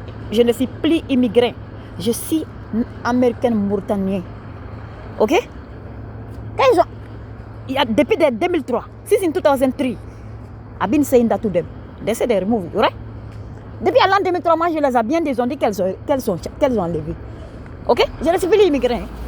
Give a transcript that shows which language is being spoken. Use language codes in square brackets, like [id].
[fr] Je ne suis plus immigrant. Je suis américain mauritanien. Ok? Quand ils ont, depuis 2003, [en] since in 2003, I've been saying that to them. They say they remove it, right? [fr] Depuis l'an 2003, moi je les ai bien dit, ils ont dit qu'elles ont enlevé. Ok? Je ne suis plus immigrant.